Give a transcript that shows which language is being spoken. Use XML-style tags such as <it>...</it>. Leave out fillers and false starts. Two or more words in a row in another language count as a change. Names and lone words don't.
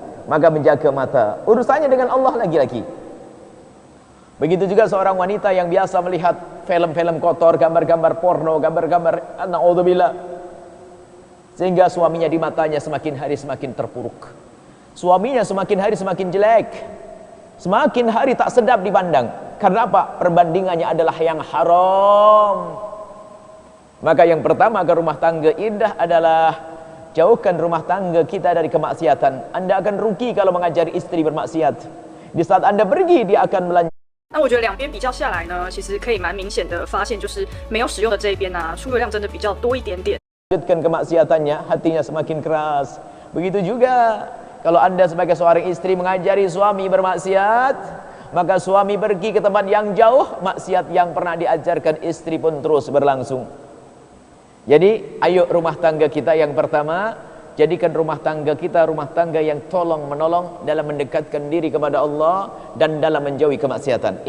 <id>Maka menjaga mata, urusannya dengan Allah lagi-lagi. Begitu juga seorang wanita yang biasa melihat film-film kotor, gambar-gambar porno, gambar-gambar na'udzubillah, sehingga suaminya di matanya semakin hari semakin terpuruk, suaminya semakin hari semakin jelek, semakin hari tak sedap dipandang. Karena apa? Perbandingannya adalah yang haram. Maka yang pertama agar rumah tangga indah adalah jauhkan rumah tangga kita dari kemaksiatan. Anda akan rugi kalau mengajari istri bermaksiat. Di saat Anda pergi, dia akan melanjutkan.</id> <zh>那我觉得两边比较下来呢，其实可以蛮明显的发现，就是没有使用的这一边啊，出油量真的比较多一点点。</zh> <id>kemaksiatannya, hatinya semakin keras. Begitu juga kalau Anda sebagai seorang istri mengajari suami bermaksiat, maka suami pergi ke tempat yang jauh, maksiat yang pernah diajarkan istri pun terus berlangsung. Jadi ayo rumah tangga kita yang pertama, jadikan rumah tangga kita rumah tangga yang tolong menolong dalam mendekatkan diri kepada Allah dan dalam menjauhi kemaksiatan.</id>